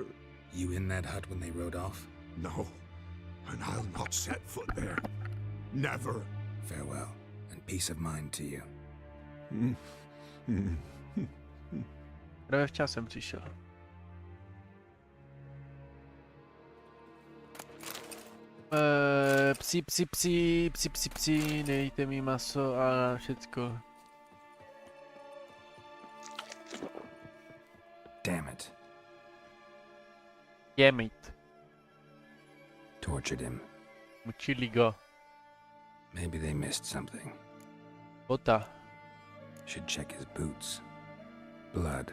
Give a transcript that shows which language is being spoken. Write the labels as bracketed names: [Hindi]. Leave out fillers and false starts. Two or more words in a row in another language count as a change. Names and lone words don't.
[English] You in that hut when they rode off? No, and I'll not set foot there. Never. Farewell, and peace of mind to you. [Czech] Právě včas jsem přišel. Psi, nejte mi maso a všecko. [English] Damn it. Damn it. Tortured him. [Czech] Mučili go. [English] Maybe they missed something. [Czech] Bota. [English] Should check his boots. Blood.